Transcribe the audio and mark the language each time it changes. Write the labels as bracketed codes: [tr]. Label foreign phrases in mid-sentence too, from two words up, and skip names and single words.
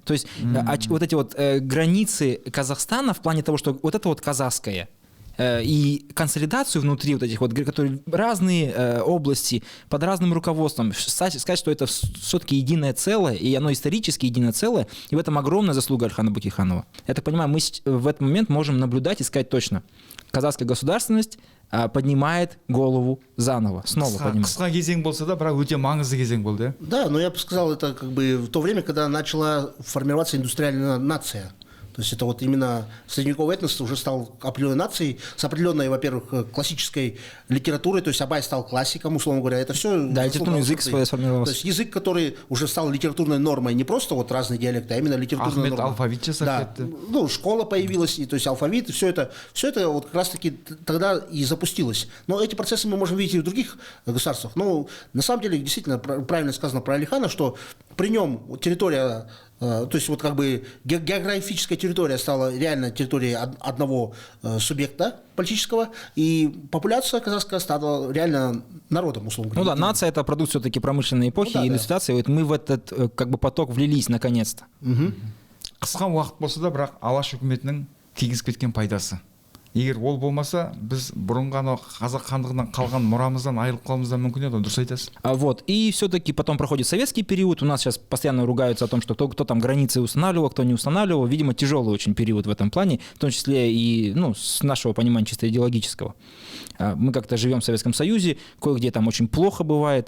[ru] То есть вот эти вот границы Казахстана в плане того, что вот это вот казахское, и консолидацию внутри вот этих вот, которые разные области под разным руководством, сказать, что это все-таки единое целое, и оно исторически единое целое, и в этом огромная заслуга Алихана Бахиханова. Я так понимаю, мы в этот момент можем наблюдать и сказать точно, казахская государственность поднимает голову заново, снова поднимает. [kk] Қысқа кезең болса да, бірақ өте маңызды кезең болды. [ru] Да, но я бы сказал, это как бы в то время, когда начала формироваться индустриальная нация. То То есть это вот именно средневековый этнос уже стал определенной нацией, с определенной, во-первых, классической литературой, то есть Абай стал классиком, условно говоря, это все... Да, литературный язык свой сформировался. То есть язык, который уже стал литературной нормой, не просто вот разные диалекты, а именно литературная Ахмет норма. [kk] алфавит жасап [ru] Да, [kk] кетті. [ru] ну, школа появилась, и, то есть алфавит, и все это вот как раз-таки тогда и запустилось. Но эти процессы мы можем видеть и в других государствах. Но на самом деле, действительно, правильно сказано про Алихана, что при нем территория, то есть вот как бы географическая территория стала реально территорией одного субъекта политического, и популяция казахская стала реально народом, условно Ну говоря. да, нация – это продукт все-таки промышленной эпохи Ну да, и да. индустриации. Вот мы в этот как бы поток влились наконец-то. [kk] Қысқа уақыт болса да, бірақ алаш үкіметінің тигізіп кеткен пайдасы. Егер ол болмаса, біз бұрынғы анау қазақ хандығынан қалған мұрамыздан айырылып қалуымыз да мүмкін еді, дұрыс айтасыз. [ru] Вот. И все-таки потом проходит советский период. У нас сейчас постоянно ругаются о том, что кто там границы устанавливал, кто не устанавливал. Видимо, тяжелый очень период в этом плане, в том числе и с нашего понимания чисто идеологического. Мы как-то живем в Советском Союзе, кое-где там очень плохо бывает.